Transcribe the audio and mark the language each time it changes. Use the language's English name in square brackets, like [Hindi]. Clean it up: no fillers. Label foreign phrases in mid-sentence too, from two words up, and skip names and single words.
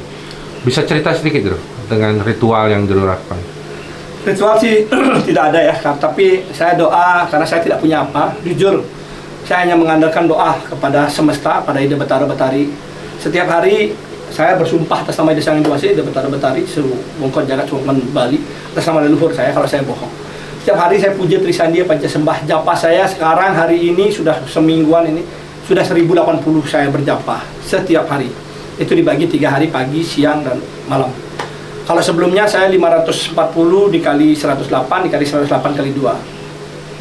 [Indonesian] Bisa cerita sedikit Jero dengan ritual yang Jero lakukan? Ritual sih tidak ada ya, tapi saya doa karena saya tidak punya apa. Jujur, saya hanya mengandalkan doa kepada semesta, pada Ida Betara Betari. Setiap hari saya bersumpah atas nama Ida Sang Hyang Widi, Ida Betara Betari, seluruh Bongkot Jagat Sukuman Bali, atas nama leluhur saya kalau saya bohong. Setiap hari saya puja Trisandia Pancasembah. Japa saya sekarang hari ini sudah semingguan ini sudah 1080 saya berjapa setiap hari. Itu dibagi 3 hari, pagi, siang, dan malam. Kalau sebelumnya saya 540 dikali 108 dikali 108 kali 2.